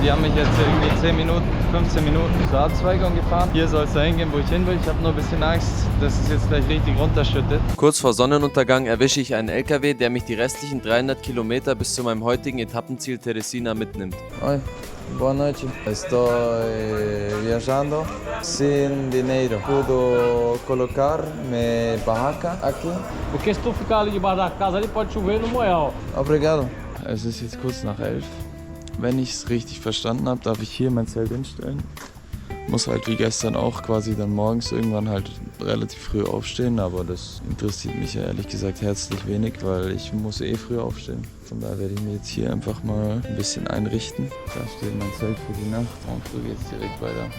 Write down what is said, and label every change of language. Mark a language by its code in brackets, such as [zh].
[de] Die haben mich jetzt irgendwie 10 Minuten, 15 Minuten zur Abzweigung gefahren. Hier soll es dahin gehen, wo ich hin will. Ich habe nur ein bisschen Angst, dass es jetzt gleich richtig runterschüttet. Kurz vor Sonnenuntergang erwische ich einen LKW, der mich die restlichen 300 Kilometer bis zu meinem heutigen Etappenziel Teresina mitnimmt. [pt] Oi, boa noite. Estou viajando sem dinheiro. Puedo colocar minha barraca aqui? Porque se tu ficar ali debaixo da casa, ali pode chover no Moel. Obrigado. [de] Es ist jetzt kurz nach 11. Wenn ich es richtig verstanden habe, darf ich hier mein Zelt hinstellen. Muss halt wie gestern auch quasi dann morgens irgendwann halt relativ früh aufstehen, aber das interessiert mich ja ehrlich gesagt herzlich wenig, weil ich muss eh früh aufstehen. Von daher werde ich mir jetzt hier einfach mal ein bisschen einrichten. Da steht mein Zelt für die Nacht und früh geht es direkt weiter.